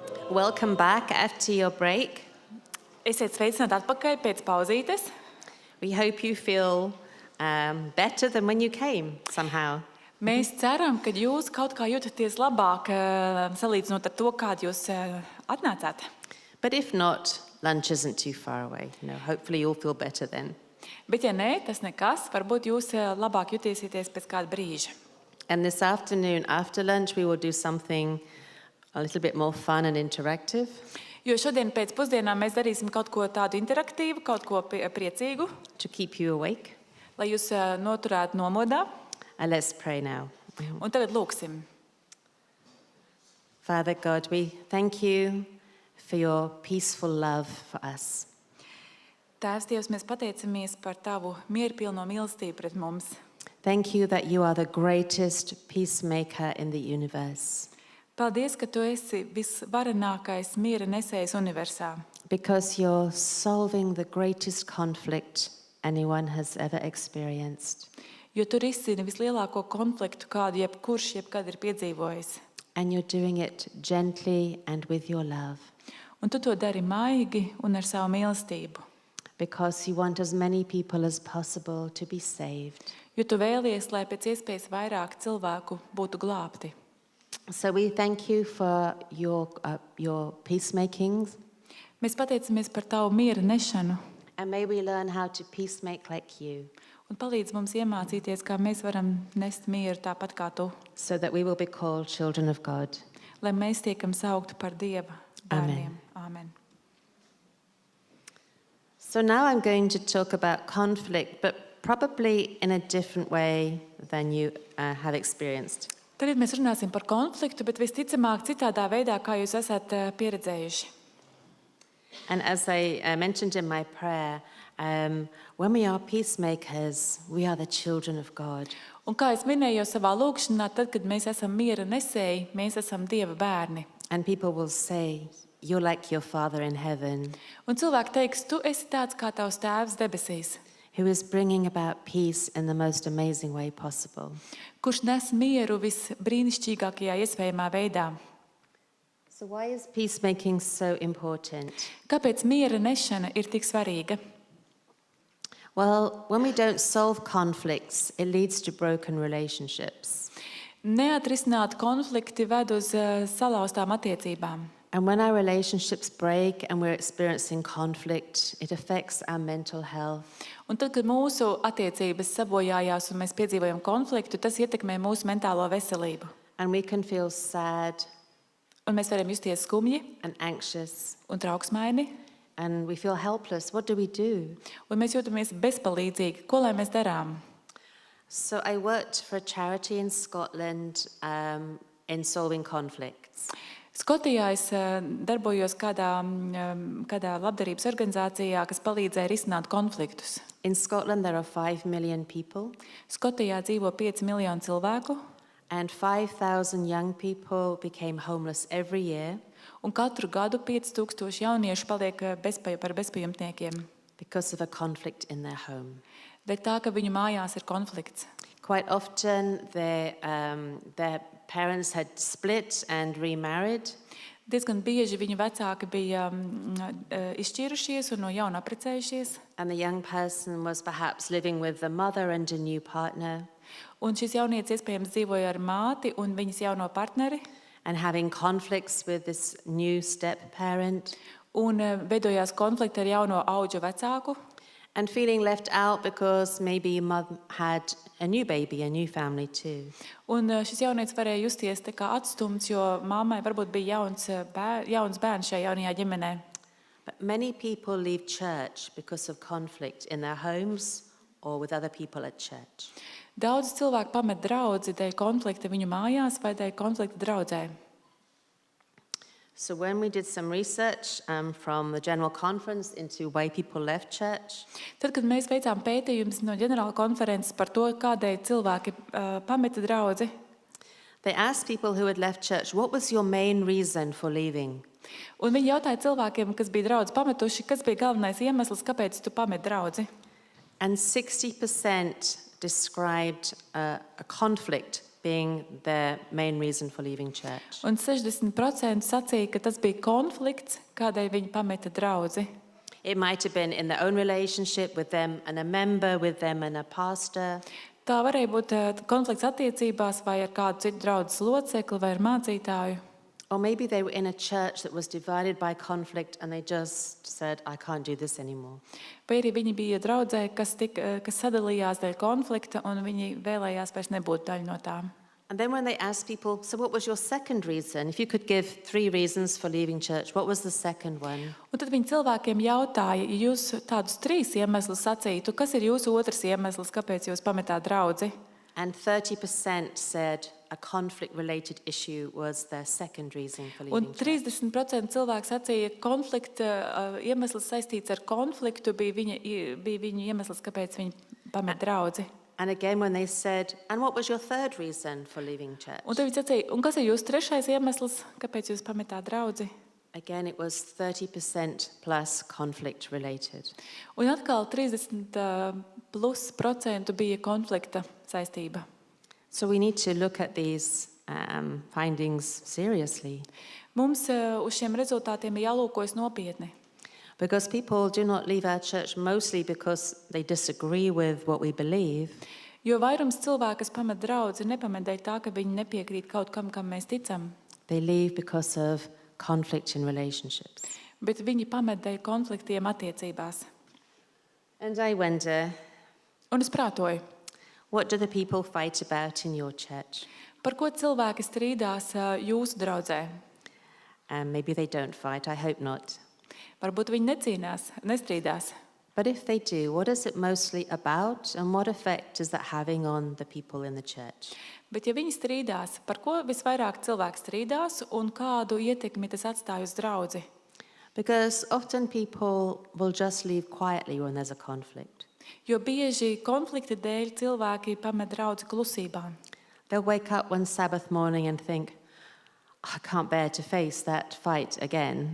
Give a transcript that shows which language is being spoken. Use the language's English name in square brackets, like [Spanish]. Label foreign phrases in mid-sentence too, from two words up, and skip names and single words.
[English] Welcome back after your break. [Latvian] Esiet sveicināti atpakaļ pēc pauzītes. [English] We hope you feel better than when you came somehow. [Latvian] Mēs ceram, ka jūs kaut kā jūtaties labāk, salīdzinot ar to, kādu jūs atnācāt. [English] But if not, lunch isn't too far away. Hopefully you'll feel better then. [Latvian] Bet ja nē, tas nekas, varbūt jūs labāk jutīsieties pēc kāda brīža. [English] And this afternoon, after lunch, we will do something a little bit more fun and interactive. [Latvian] Jo šodien pēc pusdienām mēs darīsim kaut ko tādu interaktīvu, kaut ko priecīgu. [English] To keep you awake. [Latvian] Lai jūs noturētu nomodā. [English] And let's pray now. [Latvian] Un tagad lūksim. [English] Father God, we thank you for your peaceful love for us. [Latvian] Tēvs Dievs, mēs pateicamies par tavu mierpilno mīlestību pret mums. [English] Thank you that you are the greatest peacemaker in the universe. [Latvian] Paldies, ka tu esi visvarenākais miera nesējs universā. [English] Because you're solving the greatest conflict anyone has ever experienced. [Latvian] Jo tu risini vislielāko konfliktu, kādu jebkurš jebkad ir piedzīvojis. [English] And you're doing it gently and with your love. [Latvian] Un tu to dari maigi un ar savu mīlestību. [English] Because you want as many people as possible to be saved. [Latvian] Jo tu vēlies, lai pēc iespējas vairāk cilvēku būtu glābti. [English] So we thank you for your peacemaking. [Latvian] Mēs pateicamies par tavu miera nešanu. [English] And may we learn how to peacemake like you. [Latvian] Un palīdz mums iemācīties, kā mēs varam nest mieru tāpat kā tu. [English] So that we will be called children of God. [Latvian] Lai mēs tiekam saukti par Dieva bērniem. [English] Amen. So now I'm going to talk about conflict, but probably in a different way than you have experienced. [Latvian] Tagad mēs runāsim par konfliktu, bet visticamāk citādā veidā, kā jūs esat pieredzējuši. [English] And as I mentioned in my prayer, when we are peacemakers, we are the children of God. [Latvian] Un kā es minēju savā lūkšanā, tad, kad mēs esam miera nesēji, mēs esam Dieva bērni. [English] And people will say, you're like your Father in heaven. [Latvian] Un cilvēki teiks, tu esi tāds kā tavs tēvs debesīs. [English] Who is bringing about peace in the most amazing way possible. [Latvian] Kurš nes mieru visbrīnišķīgākajā iespējamā veidā. [English] So why is peacemaking so important? [Latvian] Kāpēc miera nešana ir tik svarīga? [English] Well, when we don't solve conflicts, it leads to broken relationships. [Latvian] Neatrisināt konflikti ved uz salauztām attiecībām. [English] And when our relationships break and we're experiencing conflict, it affects our mental health. [Latvian] Un tad, kad mūsu attiecības sabojājās un mēs piedzīvojam konfliktu, tas ietekmē mūsu mentālo veselību. [English] And we can feel sad. [Latvian] Un mēs varam justies skumji [English] and anxious. [Latvian] Un trauksmaini. [English] And we feel helpless. What do we do? [Latvian] Un mēs jūtamies bezpalīdzīgi. Ko lai mēs darām? [English] So I worked for a charity in Scotland in solving conflicts. [Latvian] Skotijā es darbojos kādā labdarības organizācijā, kas palīdzēja risināt konfliktus. [English] In Scotland there are 5 million people. [Latvian] Skotijā dzīvo 5 miljoni cilvēku. [English] And 5,000 young people became homeless every year. [Latvian] Un katru gadu 5,000 jauniešu paliek par bezpajumtniekiem. [English] Because of a conflict in their home. [Latvian] Dēļ tā, ka viņu mājās ir konflikts. [English] Quite often their parents had split and remarried. [Latvian] Diezgan bieži viņu vecāki bija izšķīrušies un no jauna apprecējušies. [English] And the young person was perhaps living with the mother and a new partner. [Latvian] Un šis jaunietis iespējams dzīvoja ar māti un viņas jauno partneri. [English] And having conflicts with this new step parent. [Latvian] Un veidojās konflikti ar jauno auģu vecāku. [English] And feeling left out because maybe mom had a new baby, a new family too. [Latvian] Un šis jaunietis varēja justies tā kā atstumts, jo mammai varbūt bija jauns bērns šajā jaunajā ģimenē. [English] But many people leave church because of conflict in their homes or with other people at church. [Latvian] Daudz cilvēku pamet draudzi dēļ konflikta viņu mājās vai dēļ konflikta draudzē. [English] So when we did some research from the General Conference into why people left church. [Latvian] Tad, kad mēs veicām pētījumus no ģenerāla konferences par to, kādēļ cilvēki pameta draudzi. [English] They asked people who had left church, what was your main reason for leaving? [Latvian] Un viņi jautāja cilvēkiem, kas bija draudzi pametuši, kas bija galvenais iemesls, kāpēc tu pamet draudzi. [English] And 60% described a conflict being their main reason for leaving church. [Latvian] Un 60% sacīja, ka tas bija konflikts, kādēļ viņi pameta draudzi. [English] It might have been in their own relationship with them and a member, with them and a pastor. [Latvian] Tā varēja būt konflikts attiecībās vai ar kādu citu draudzes locekli vai ar mācītāju. [English] Or maybe they were in a church that was divided by conflict and they just said, I can't do this anymore. [Latvian] Vai arī viņi bija draudzē, kas sadalījās dēļ konflikta, un viņi vēlējās vairs nebūt daļa no tām. [English] And then when they asked people, so what was your second reason? If you could give 3 reasons for leaving church, what was the second one? [Latvian] Un tad viņi cilvēkiem jautāja, ja jūs tādus 3 iemeslus sacītu, kas ir jūsu otrs iemesls, kāpēc jūs pametāt draudzi? [English] And 30% said a conflict-related issue was their second reason for [Latvian] Un [English] leaving church. [Latvian] 30% cilvēku sacīja, ka konflikta iemesls saistīts ar konfliktu bija viņa iemesls, kāpēc viņi pamet draudzi. [English] And again, when they said, and what was your third reason for leaving church? [Latvian] Un tad viņi sacīja, un kas ir jūsu 3. iemesls, kāpēc jūs pametāt draudzi? [English] Again, it was 30% plus conflict-related. [Latvian] Un atkal 30% bija konflikta saistība. [English] So we need to look at these findings seriously. [Latvian] Mums uz šiem rezultātiem ir jālūkojas nopietni. [English] Because people do not leave our church mostly because they disagree with what we believe, [Latvian] Jo vairums cilvēku, kas pamet draudzi, nepamet dēļ tā, ka viņi nepiekrīt kaut kam mēs ticam, [English] they leave because of conflict in relationships. [Latvian] bet viņi pamet dēļ konfliktiem attiecībās. [English] And I wonder, [Latvian] Un es prātoju, [English] what do the people fight about in your church? [Latvian] par ko cilvēki strīdās jūsu draudzē? [English] Maybe they don't fight, I hope not. [Latvian] Varbūt viņi nestrīdās. [English] But if they do, what is it mostly about and what effect is that having on the people in the church? [Latvian] Bet ja viņi strīdās, par ko visvairāk cilvēki strīdās un kādu ietekmi tas atstāj uz draudzi? [English] Because often people will just leave quietly when there's a conflict. [Latvian] Jo bieži konflikta dēļ cilvēki pamet draudzi klusībā. [English] They'll wake up one Sabbath morning and think, I can't bear to face that fight again.